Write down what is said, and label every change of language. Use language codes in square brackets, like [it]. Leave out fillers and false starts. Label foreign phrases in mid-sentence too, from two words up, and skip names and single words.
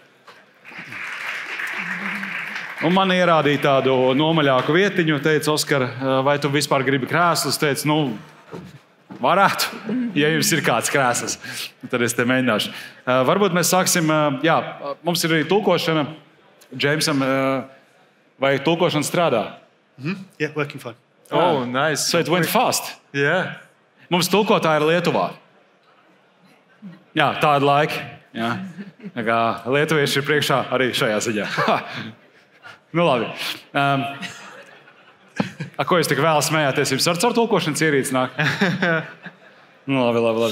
[lv] Un man ierādīja tādu nomaļāku vietiņu. Teica, Oskar, vai tu vispār gribi krēslus? Teica, varētu, ja jums ir kāds krēsls. Tad es te mēģināšu. Varbūt mēs sāksim, mums ir arī tulkošana. Jamesam, vai tulkošana strādā? [en] Yeah, working fine. Oh, nice. So it went fast. Yeah. [lv] Mums tulkotāji ir Lietuvā. Jā, tāda laika. Jā. Lietuvieši ir priekšā arī šajā ziņā. Labi. Ko jūs tik vēl smējāties? Jums ar caur tulkošanas ierīci nāk? Labi.